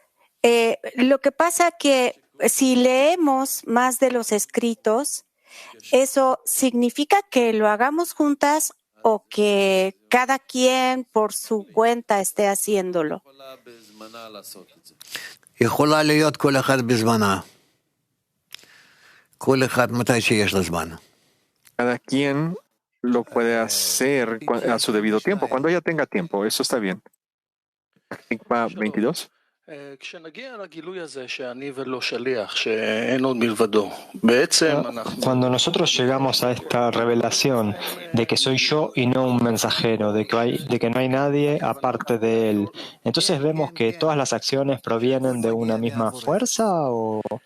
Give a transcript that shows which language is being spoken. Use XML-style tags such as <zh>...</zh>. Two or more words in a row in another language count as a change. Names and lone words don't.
<es>Lo que pasa que si leemos más de los escritos, ¿eso significa que lo hagamos juntas o que cada quien por su cuenta esté haciéndolo?</es> <he>יכולה להיות כל אחד בזמנה. כל אחד מתי שיש לה זמן.</he> <es>Cada quien lo puede hacer a su debido tiempo, cuando ella tenga tiempo. Eso está bien. Enigma 22. Cuando nosotros llegamos a esta revelación de que soy yo y no un mensajero, de que no hay nadie aparte de él, entonces vemos que todas las acciones provienen de una misma fuerza o...</es>